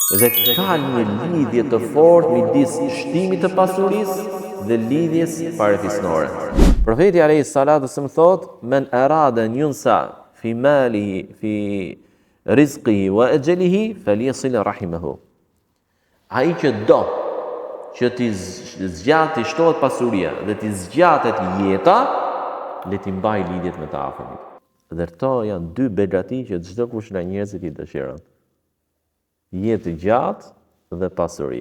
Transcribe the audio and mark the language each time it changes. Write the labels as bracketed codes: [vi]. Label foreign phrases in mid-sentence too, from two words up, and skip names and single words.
[sq] Dhe ka një lidhje të fortë midis shtimit të pasurisë dhe lidhjes parafisnore. [ar] Profeti عليه الصلاة والسلام thot: "من أراد أن ينسأ في ماله في رزقه وأجله فليصل رحمه." [sq] Ai që do që t'i zgjati shtohet pasuria dhe t'i zgjatet jeta, le t'i mbaj lidhjet me të afërmit. Dhe këto janë dy begati që çdo kush nga njerëzit i dëshiron. Jetë gjatë dhe pasuri.